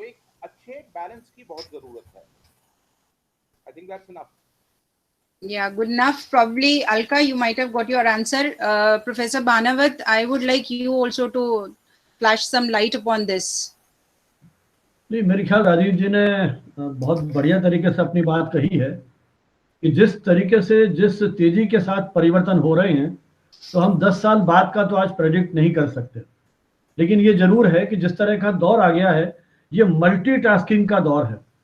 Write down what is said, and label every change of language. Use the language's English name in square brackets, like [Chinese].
[Hindi] तो एक अच्छे बैलेंस की बहुत जरूरत है. [English] I think that's enough. Yeah, good enough. Probably, Alka, you might have got your answer. Professor Bhanawat, I would like you also to flash some light upon this. [Hindi] नहीं, मेरे ख्याल राजीव जी ने बहुत बढ़िया तरीके से अपनी बात कही है कि जिस तरीके से जिस तेजी के साथ परिवर्तन हो रहे हैं, तो हम 10 साल बाद का तो आज प्रेडिक्ट नहीं कर सकते, लेकिन ये जरूर है कि जिस तरह का दौर आ गया है, ये मल्टीटास्किंग का दौर है.